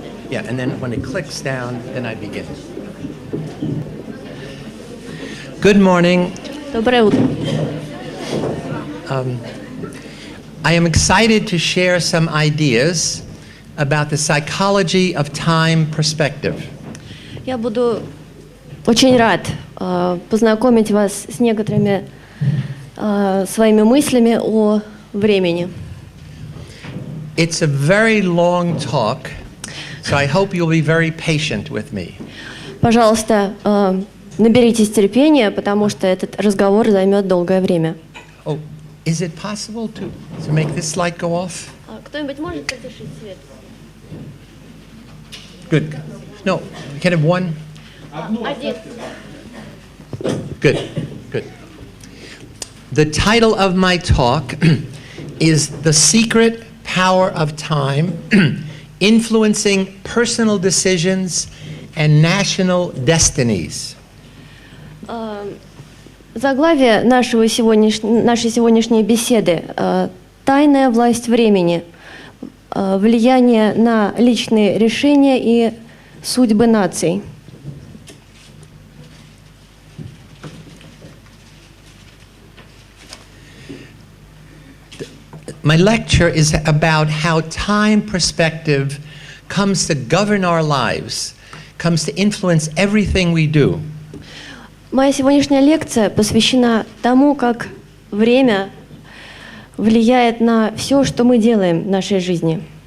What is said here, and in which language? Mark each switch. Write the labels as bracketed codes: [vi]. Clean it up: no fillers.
[en] Yeah, and then when it clicks down, then I begin. Good morning. [ru] Доброе утро. [en] I am excited to share some ideas about the psychology of time perspective. [ru] Я буду очень рад познакомить вас с некоторыми своими мыслями о времени. [en] It's a very long talk, so I hope you'll be very patient with me. [ru] Пожалуйста, наберитесь терпения, потому что этот разговор займет долгое время. [en] Oh, is it possible to make this light go off? [ru] Кто-нибудь может потушить свет? [en] Good. No, we can have one. [ru] Один. [en] Good. The title of my talk is The Secret Power of Time, Influencing Personal Decisions and National Destinies. [ru] Заглавие нашей сегодняшней беседы «Тайная власть времени. Влияние на личные решения и судьбы наций». [en] My lecture is about how time perspective comes to govern our lives, comes to influence everything we do. [ru] Моя сегодняшняя лекция посвящена тому, как время влияет на все, что мы делаем в нашей жизни.